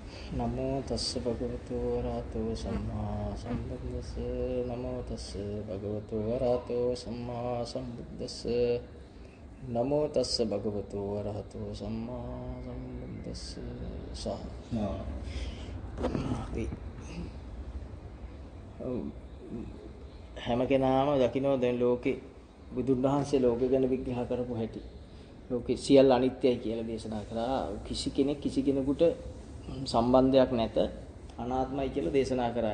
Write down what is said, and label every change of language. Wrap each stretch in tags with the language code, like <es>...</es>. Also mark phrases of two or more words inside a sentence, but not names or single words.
<pi>නමෝ තස්ස භගවතු වරහතෝ සම්මා සම්බුද්දස්ස නමෝ තස්ස භගවතු වරහතෝ සම්මා සම්බුද්දස්ස නමෝ තස්ස භගවතු වරහතෝ සම්මා සම්බුද්දස්ස</pi> <si>හැම කෙනාම දකින්න දැන් ලෝකේ බුදුන් වහන්සේ ලෝකෙ ගැන විග්‍රහ කරපු හැටි ලෝකේ සියල්ල අනිත්‍යයි කියලා දේශනා කරා කිසි කෙනෙක් කිසි කෙනෙකුට සම්බන්ධයක් නැත අනාත්මයි කියලා දේශනා කරා.</si>